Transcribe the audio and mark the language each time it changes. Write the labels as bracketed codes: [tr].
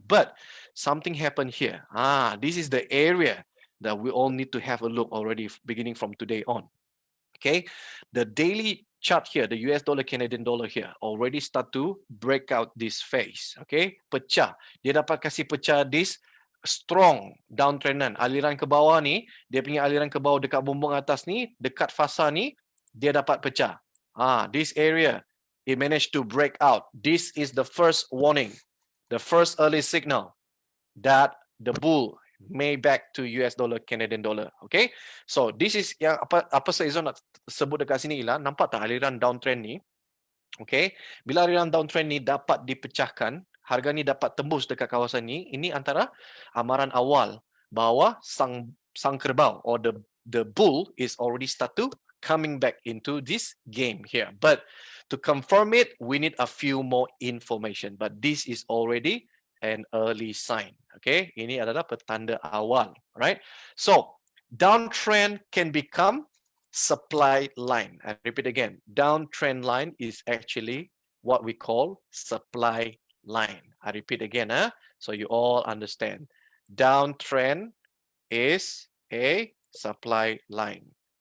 [en] But something happened here. This is the area that we all need to have a look already beginning from today on. Okay, the daily chart here, the US dollar, Canadian dollar here, already start to break out this phase. [ms] Okay, pecah. Dia dapat kasih pecah [en] this strong downtrendan. [ms] Aliran ke bawah ni, dia punya aliran ke bawah dekat bumbung atas ni, dekat fasa ni, dia dapat pecah. [en] This area, it managed to break out. This is the first warning, the first early signal that the bull may back to US dollar, Canadian dollar. [ms] Okay, [en] so this is [ms] yang apa saya nak sebut dekat sini ialah, nampak tak aliran downtrend ni? Okay, bila aliran downtrend ni dapat dipecahkan, harga ni dapat tembus dekat kawasan ni, ini antara amaran awal bahawa sang kerbau [en] or the bull is already start to coming back into this game here. But to confirm it, we need a few more information. But this is already an early sign. [ms] Okay, ini adalah petanda awal. [en] Right? So downtrend can become supply line. I repeat again, downtrend line is actually what we call supply line. I repeat again, so you all understand. Downtrend is a supply line.